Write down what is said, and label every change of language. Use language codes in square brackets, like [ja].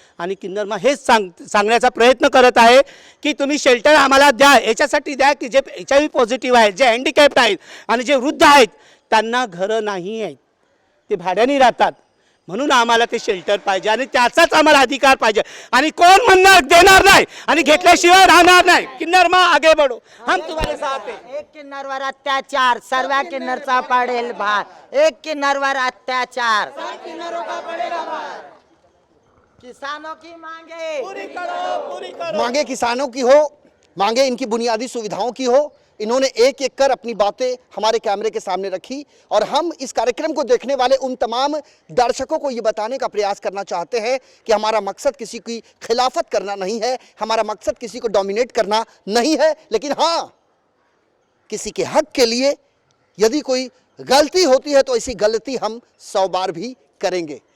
[mr] आणि किन्नरमा हेच सांगण्याचा प्रयत्न करत आहे की तुम्ही शेल्टर आम्हाला द्या. याच्यासाठी द्या की जे HIV पॉझिटिव्ह आहेत, जे हँडिकॅप्ड आहेत आणि जे वृद्ध आहेत त्यांना घरं नाही आहेत, ते भाड्याने राहतात. म्हणून आम्हाला ते शेल्टर पाहिजे आणि त्याचाच आम्हाला अधिकार पाहिजे आणि कोण म्हणणार देणार नाही आणि घेतल्याशिवाय राहणार नाही. [hi] किन्नर मा आगे बढ़ो, हम तुम्हारे साथ हैं. [mr] एक किन्नरवर अत्याचार, सर्व किन्नरचा पडेल भार. एक किन्नरवर अत्याचार, [hi] किसानों की मांगे पूरी करो, पूरी करो. मांगे किसानों की हो, मांगे इनकी बुनियादी सुविधाओं की हो. इन्होंने एक एक कर अपनी बातें हमारे कैमरे के सामने रखी और हम इस कार्यक्रम को देखने वाले उन तमाम दर्शकों को ये बताने का प्रयास करना चाहते हैं कि हमारा मकसद किसी की खिलाफत करना नहीं है, हमारा मकसद किसी को डोमिनेट करना नहीं है, लेकिन हाँ, किसी के हक के लिए यदि कोई गलती होती है तो ऐसी गलती हम 100 बार भी करेंगे.